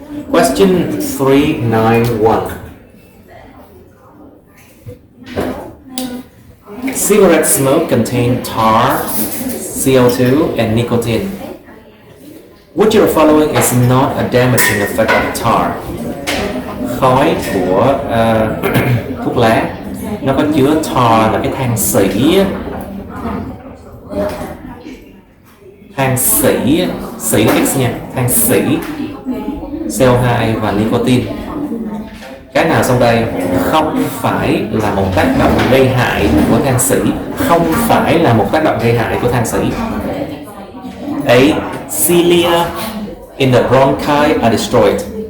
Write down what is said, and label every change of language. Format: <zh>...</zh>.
<en>Question 391. Cigarette smoke contains tar, CO2, and nicotine. Which of the following is not a damaging effect of tar?</en> <vi>Khói của thuốc lá nó có chứa tar là cái than sỉ. Than sỉ là X nha, than sỉ, CO2 và nicotine. Cái nào sau đây không phải là một tác động gây hại của than xỉ? Không phải là một tác động gây hại của than xỉ.</vi> <en>A. Cilia in the bronchi are destroyed.</en>